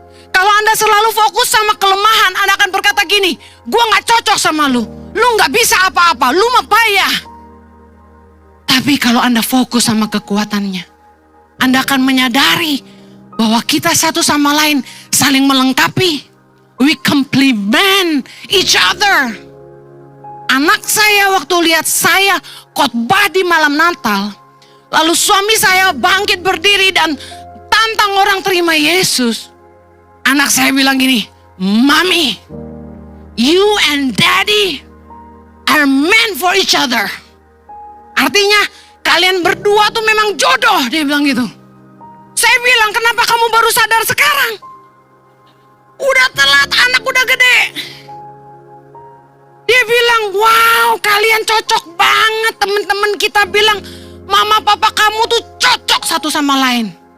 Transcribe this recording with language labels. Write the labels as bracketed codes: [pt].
[id] Kalau Anda selalu fokus sama kelemahan, Anda akan berkata gini, gua gak cocok sama lu gak bisa apa-apa, lu mah payah. Tapi kalau Anda fokus sama kekuatannya, Anda akan menyadari bahwa kita satu sama lain saling melengkapi. [en] We complement each other. [id] Anak saya waktu lihat saya khotbah di malam Natal, lalu suami saya bangkit berdiri dan tantang orang terima Yesus. Anak saya bilang gini, [en] Mami, you and Daddy are meant for each other. [id] Artinya kalian berdua tuh memang jodoh, dia bilang gitu. Saya bilang, kenapa kamu baru sadar sekarang? Udah telat, anak udah gede. Dia bilang, wow, kalian cocok banget. Teman-teman kita bilang, mama papa kamu tuh cocok satu sama lain.